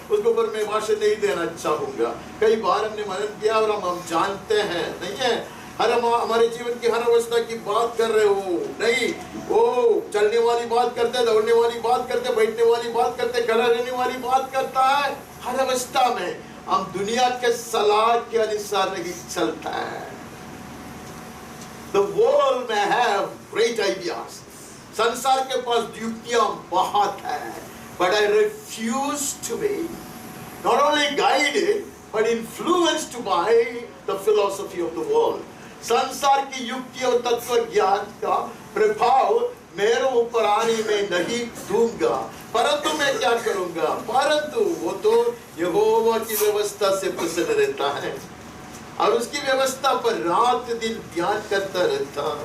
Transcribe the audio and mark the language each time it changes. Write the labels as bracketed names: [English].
[Hindi] उसके ऊपर मैं भाषण नहीं देना चाहूंगा. कई बार हमने मनन किया और हम जानते हैं, नहीं है, हमारे जीवन की हर अवस्था की बात कर रहे हो नहीं. वो चलने वाली बात करते, दौड़ने वाली बात करते, बैठने वाली बात करते, खड़ा रहने वाली बात करता है. हर अवस्था में हम दुनिया के सलाह के अनुसार नहीं चलता है. [English] The world may have great ideas. [Hindi] संसार के पास युक्तियां बहुत है, [English] but I refuse to be not only guided but influenced by the philosophy of the world. [Hindi] संसार की युक्ति और तत्व ज्ञान का प्रभाव मेरे ऊपर आने में नहीं दूंगा. परंतु मैं क्या करूंगा, परंतु वो तो यहोवा की व्यवस्था से प्रसन्न रहता है और उसकी व्यवस्था पर रात दिन ध्यान करता रहता.